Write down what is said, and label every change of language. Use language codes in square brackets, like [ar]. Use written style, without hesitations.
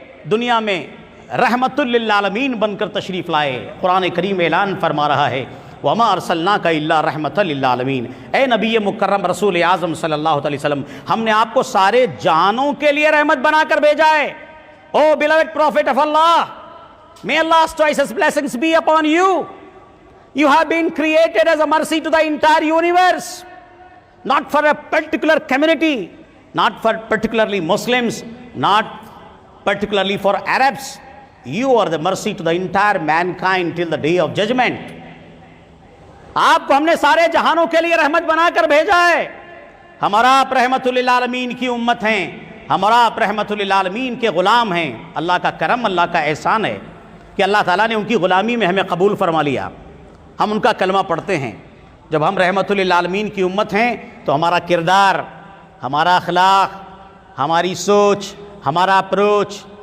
[ur] دنیا میں رحمت للعالمین بن کر تشریف لائے۔ قرآن کریم اعلان فرما رہا ہے [ar] وَمَا أَرْسَلْنَاكَ إِلَّا رَحْمَةً لِلْعَالَمِينَ، [ur] اے نبی مکرم رسول اعظم صلی اللہ علیہ وسلم، ہم نے آپ کو سارے جہانوں کے لیے رحمت بنا کر بھیجا ہے۔ [en] Oh beloved Prophet of Allah, may Allah's choicest blessings be upon you. You have been created as a mercy to the entire universe, not for a particular community, not for particularly Muslims, not particularly for Arabs. You are the mercy to the entire mankind till the day of judgment. [ur] آپ کو ہم نے سارے جہانوں کے لیے رحمت بنا کر بھیجا ہے۔ ہمارا آپ رحمت للعالمین کی امت ہیں، ہمارا آپ رحمت للعالمین کے غلام ہیں۔ اللہ کا کرم، اللہ کا احسان ہے کہ اللہ تعالیٰ نے ان کی غلامی میں ہمیں قبول فرما لیا۔ ہم ان کا کلمہ پڑھتے ہیں۔ جب ہم رحمت للعالمین کی امت ہیں تو ہمارا کردار، ہمارا اخلاق، ہماری سوچ، ہمارا اپروچ،